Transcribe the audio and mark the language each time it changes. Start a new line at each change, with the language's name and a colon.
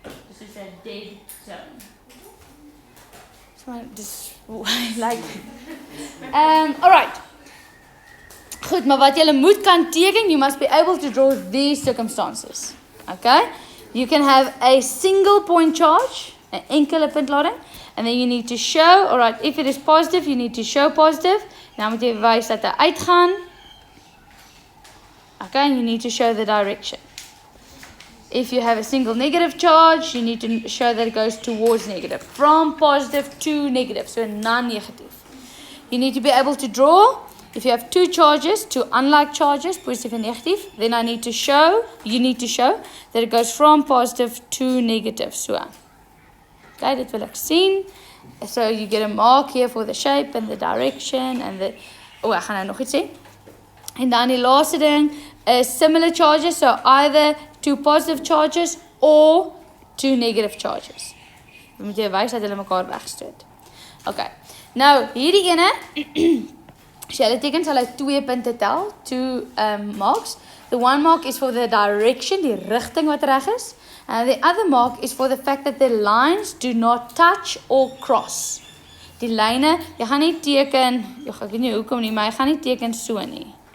English: This is a dead zone. So just like alright.
Afrikaans: Goed, maar wat jy moet kan teken,
English: you must be able to draw these circumstances. Okay? You can have a single point charge,
Afrikaans: 'n enkele puntlading,
English: and then you need to show, alright, if it is positive, you need to show positive.
Afrikaans: Nou moet jy wys dat hy uitgaan.
English: Okay, and you need to show the direction. If you have a single negative charge, you need to show that it goes towards negative, from positive to negative, so non-negative. You need to be able to draw. If you have two charges, two unlike charges, positive and negative, then you need to show that it goes from positive to negative. So, okay,
Afrikaans: dit wil ek sien.
English: So you get a mark here for the shape and the direction and the...
Afrikaans: ek gaan nou nog iets sê. En dan die laaste ding is
English: similar charges, so either two positive charges or two negative charges.
Afrikaans: Dan moet jy wys dat hulle mekaar wegstoot. Okay, nou hierdie ene... as jy hulle teken, sal hy 2 punte tel, 2 marks.
English: The one mark is for the direction,
Afrikaans: die rigting wat reg is.
English: And the other mark is for the fact that the lines do not touch or cross.
Afrikaans: Die lyne, jy gaan nie teken, ek weet nie hoekom nie, maar jy gaan nie teken so nie.